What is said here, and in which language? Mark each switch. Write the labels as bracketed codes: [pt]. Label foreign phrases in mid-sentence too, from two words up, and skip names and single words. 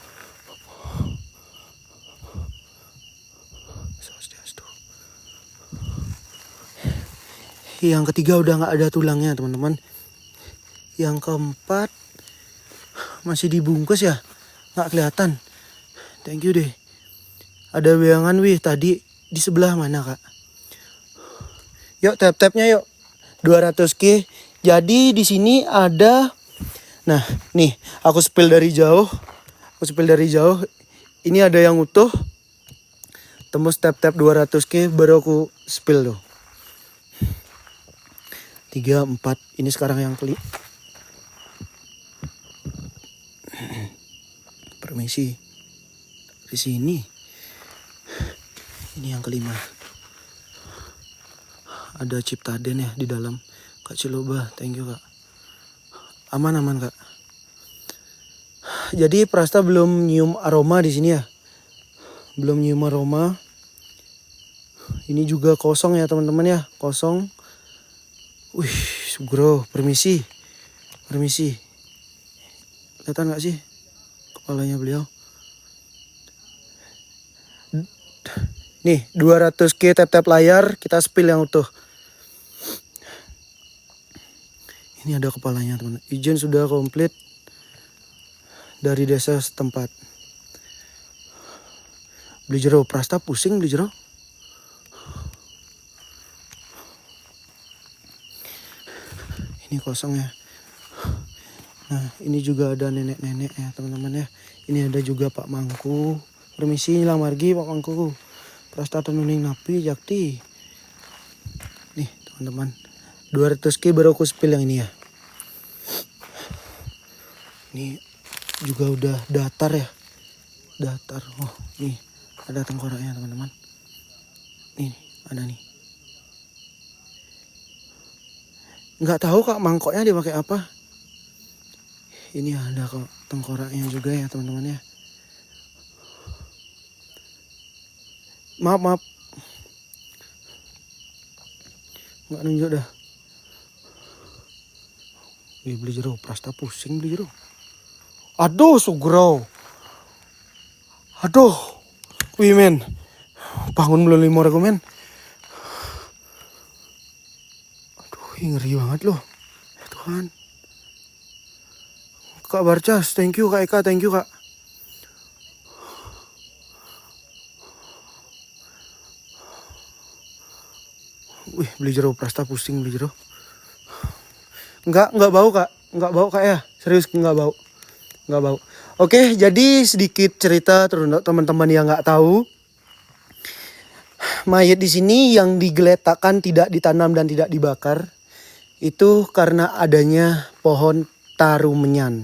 [id] Yang ketiga udah nggak ada tulangnya teman-teman. Yang keempat masih dibungkus ya, nggak kelihatan. [en] Thank you [id] deh. Ada bayangan wih tadi di sebelah mana kak? Yuk tap-tapnya yuk. 200k. Jadi di sini ada. Nah nih aku spill dari jauh. Ini ada yang utuh. Tembus tap-tap 200k baru aku spill tuh. 3, 4. Ini sekarang yang kelima. Permisi. Di sini. Ini yang kelima. Ada Ciptaden ya di dalam. Kak Ciloba, [en] thank you [id] kak. Aman kak. Jadi Prasta belum nyium aroma di sini ya. Belum nyium aroma. Ini juga kosong ya teman-teman ya, kosong. Wih, Sugro, permisi. Kelihatan nggak sih kepalanya beliau? Nih 200k tap-tap layar, kita spill yang utuh. Ini ada kepalanya teman. Izin sudah komplit dari desa setempat. [ban] Beli jero, [id] Prasta pusing [ban] beli jero. [id] Ini kosong ya. Nah ini juga ada nenek-nenek ya teman-teman ya. Ini ada juga Pak Mangku. [ban] Permisi lang margi Pak Mangku. Prasta tenuning napi jakti. [id] Nih teman-teman. 200k baru aku spill yang ini ya. Ini juga udah datar ya. Datar. Oh nih ada tengkoraknya teman-teman. Nih ada nih. Nggak tahu kak mangkoknya dipakai apa. Ini ada kok tengkoraknya juga ya teman-teman ya. Maaf. Nggak nunjuk dah. Wih, [ban] beli jero, [id] Prasta pusing [ban] beli jero. [id] Aduh, Sugro. Aduh. Wih, men. Bangun belum 5 orang men. Aduh, ngeri banget loh. Ya Tuhan. Kak Barcas, [en] thank you [id] Kak Eka, [en] thank you [id] Kak. Wih, [ban] beli jero, [id] Prasta pusing [ban] beli jero. [id] Enggak bau Kak. Enggak bau Kak ya. Serius enggak bau. Oke, jadi sedikit cerita untuk teman-teman yang nggak tahu. Mayat di sini yang digeletakkan tidak ditanam dan tidak dibakar itu karena adanya pohon tarumenyan.